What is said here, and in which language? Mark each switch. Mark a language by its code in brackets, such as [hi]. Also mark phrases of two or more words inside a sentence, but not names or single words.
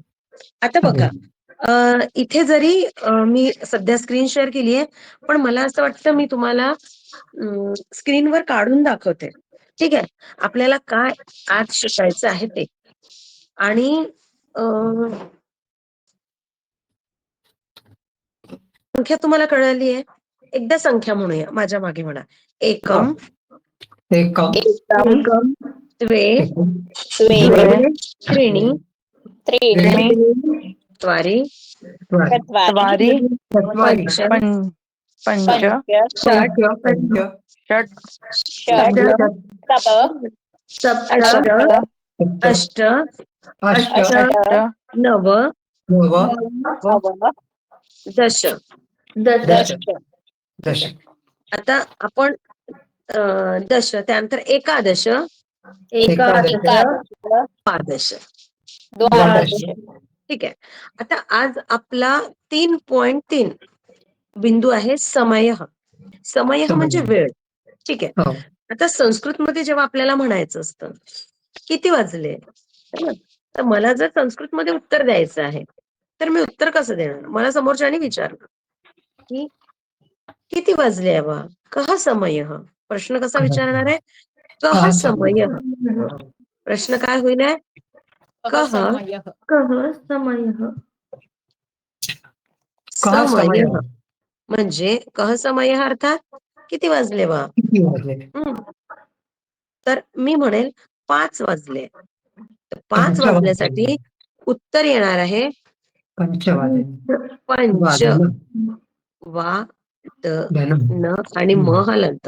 [mr] आता बघा, इथे जरी मी सध्या स्क्रीन शेअर केली आहे, पण मला असं वाटतं मी तुम्हाला स्क्रीनवर काढून दाखवते. ठीक आहे? आपल्याला काय आज शिकायचं आहे ते. आणि संख्या तुम्हाला कळाली आहे? एकदा संख्या म्हणूया, माझ्या मागे म्हणा. [sa] एकम, एकम एकम, द्वे, द्वे, त्रीणि, त्रीणि, चत्वारि, चत्वारि, पंच, पंच, षट्, षट्, सप्त, सप्त अष्ट, अष्ट, अष्ट, नव, नव, दश. दश. [mr] ठीक आहे. आता आपण दश, त्यानंतर एकादश, [sa] एकादश द्वादश. द्वादश. [mr] ठीक आहे. आता आज आपला 3.3 बिंदू आहे समय. समय म्हणजे वेळ. ठीक आहे. आता संस्कृतमध्ये जेव्हा आपल्याला म्हणायचं असतं, किती वाजले? [hi] है ना? [mr] तर मला जर संस्कृतमध्ये उत्तर द्यायचं आहे, तर मी उत्तर कसं देणार? मला समोरच्याने विचारलं, की किती वाजले अबा? [sa] कः समयः? [mr] प्रश्न कसा विचारणार आहे? [sa] कः समयः? [mr] प्रश्न काय होईल आहे? [sa] कः समयः. [mr] समयः म्हणजे [sa] कः समयः [mr] अर्थात किती वाजले बा? तर मी म्हणेल 5 वाजले. तर 5 वाजल्यासाठी उत्तर येणार आहे पंच, वा, त, न आणि म हलंत.